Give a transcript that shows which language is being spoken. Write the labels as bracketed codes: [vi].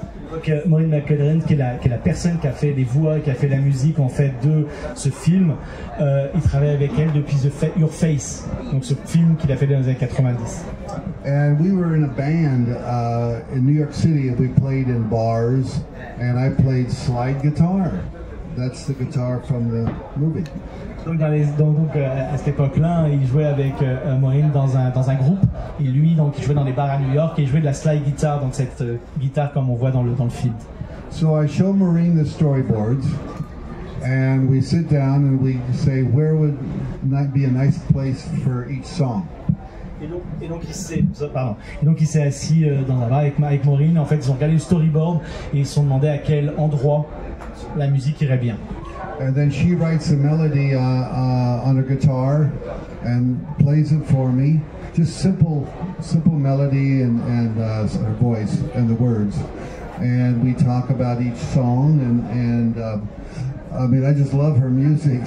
[fr] Donc Maureen McKelleran, qui est la personne qui a fait les voix, qui a fait la musique en fait de ce film, il travaille avec elle depuis Your Face, donc ce film qu'il a fait dans les années 90. [en] And we were in a band in New York City, and we played in bars, and I played slide guitar. That's the guitar from the movie. [fr] Donc, à cette époque-là, il jouait avec Maureen dans un groupe, et lui, donc, il jouait dans les bars à New York, et il jouait de la slide guitar, donc cette guitare comme on voit dans le film. [en] So I show Maureen the storyboards, and we sit down and we say where would not be a nice place for each song. [fr] Et donc il s'est assis dans un bar avec Maureen. En fait, ils ont regardé le storyboard et ils se sont demandé à quel endroit la musique irait bien. [en] And then she writes a melody on her guitar and plays it for me. Just simple melody and her voice and the words. And we talk about each song and I mean, I just love her music.